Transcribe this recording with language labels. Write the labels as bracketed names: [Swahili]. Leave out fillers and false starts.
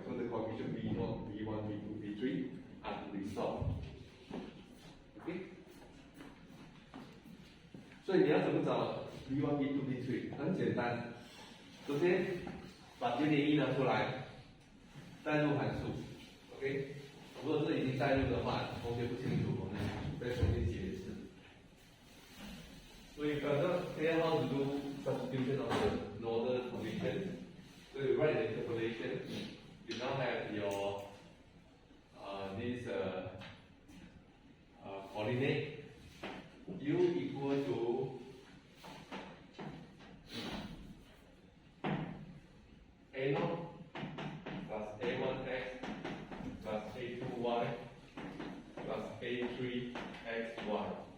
[English] So the coefficient v0, v1, v2, v3 are to be solved. Okay? [Chinese] 所以你要怎么找 v1, v2, v3？ 很简单，首先把节点1拿出来，代入函数 ，OK？如果是已经代入的话，同学不清楚，我们再重新解释。 [English] So you got to clear how to do substitution of the northern condition. So you write the interpolation. You now have your this coordinate u equal to a0 plus a1x plus a2y plus a3xy.